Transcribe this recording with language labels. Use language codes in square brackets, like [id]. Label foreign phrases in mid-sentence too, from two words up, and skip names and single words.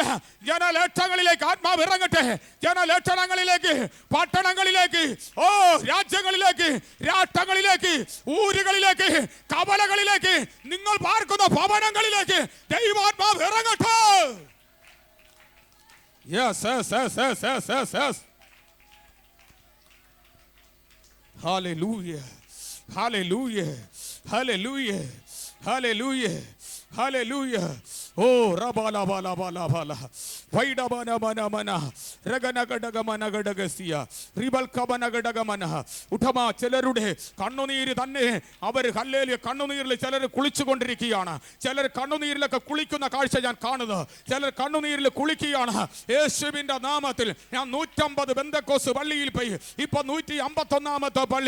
[ml] ജനലക്ഷങ്ങളിലേക്ക് ആത്മാവ് ഇറങ്ങട്ടെ, ജനലക്ഷണങ്ങളിലേക്ക്, പട്ടണങ്ങളിലേക്ക്, ഓ രാജ്യങ്ങളിലേക്ക്, രാഷ്ട്രങ്ങളിലേക്ക്, ഊരുകളിലേക്ക്, കവലകളിലേക്ക്, നിങ്ങൾ പാർക്കുന്ന ഭവനങ്ങളിലേക്ക് ദൈവാത്മാവ് ഇറങ്ങട്ടെ. [en] Yes, yes, yes, yes, yes, yes, yes. Hallelujah. Hallelujah, hallelujah, hallelujah, hallelujah. Oh, rabala bala bala bala. Vaida bana bana bana. Ragana gadaga mana gadagasiya. Ribal kabana gadaga mana. [ml] Uthama ചിലരുടെ കണ്ണുനീര് തന്നെ അവർ ഹല്ലേലൂയ കണ്ണുനീരിൽ ചിലർ കുളിച്ചുകൊണ്ടിരിക്കുകയാണ്. ചിലർ കണ്ണുനീരിലൊക്കെ കുളിക്കുന്ന കാഴ്ച ഞാൻ കാണുന്നത്. ചിലർ കണ്ണുനീരിൽ കുളിക്കുകയാണ്. യേശുവിന്റെ നാമത്തിൽ ഞാൻ 150 ബെന്തക്കോസ് പള്ളിയിൽ പോയി, ഇപ്പൊ 151ാമത്തെ പള്ളി.